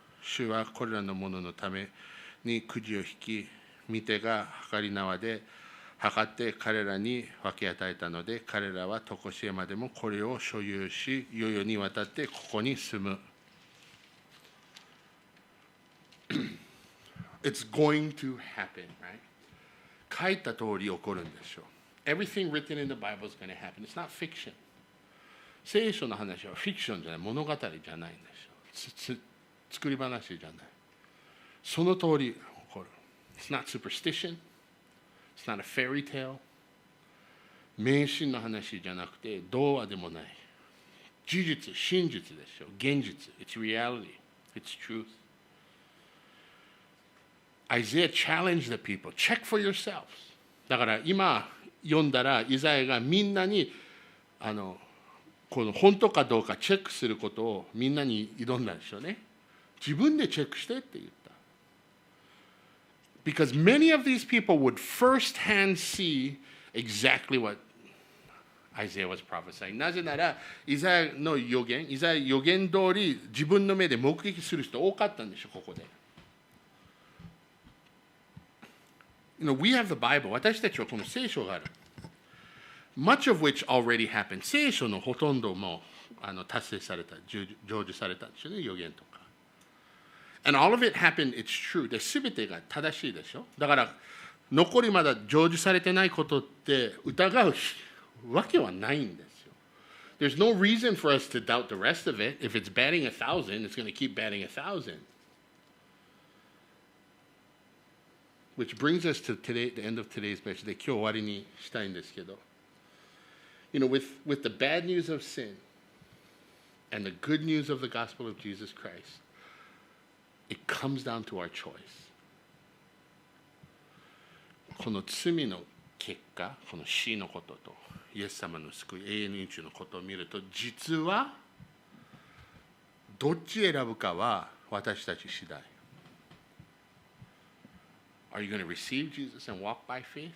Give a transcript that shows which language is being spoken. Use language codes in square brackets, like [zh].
[ja] 主はこれらのもののためにくじを引き、御手が測り縄で測って彼らに分け与えたので、彼らは常しえまでもこれを所有し、世々にわたってここに住む。 [en] It's going to happen, right? [ja] 書いた通り起こるんですよ。 [en] Everything written in the Bible is going to happen. It's not fiction. [ja] 聖書の話はフィクションじゃない、物語じゃないんですよ。作り話じゃない。その通り起こる。 [en] It's not superstition. It's not a fairy tale. [ja] 迷信の話じゃなくて、童話でもない。事実、真実ですよ。現実。 [en] It's reality. It's truth. Isaiah challenged the people. Check for yourselves. [ja] だから今読んだら、イザヤがみんなにこの本当かどうかチェックすることをみんなに挑んだんですよね。自分でチェックしてって言った。 [en] Because many of these people would firsthand see exactly what Isaiah was prophesying. [ja] なぜなら、イザヤの予言、イザヤ予言通り自分の目で目撃する人多かったんでしょ、ここで。 [en] We have the Bible. [ja] 私たちはこの聖書がある。 [en] Much of which already happened. [ja] 聖書のほとんども達成された、成就されたんですよね、予言とか。 [en] And all of it happened, it's true. [ja] で、全てが正しいでしょ。だから、残りまだ成就されてないことって疑うわけはないんですよ。 [en] There's no reason for us to doubt the rest of it. If it's batting 1,000, it's going to keep batting 1,000. Which brings us to today, the end of today's message. [ja] で、今日終わりにしたいんですけど。 [en] With the bad news of sin and the good news of the gospel of Jesus Christ, it comes down to our choice. [ja] この罪の結果、この死のことと、イエス様の救い、永遠の命のことを見ると、実はどっち選ぶかは私たち次第。 [en] Are you going to receive Jesus and walk by faith?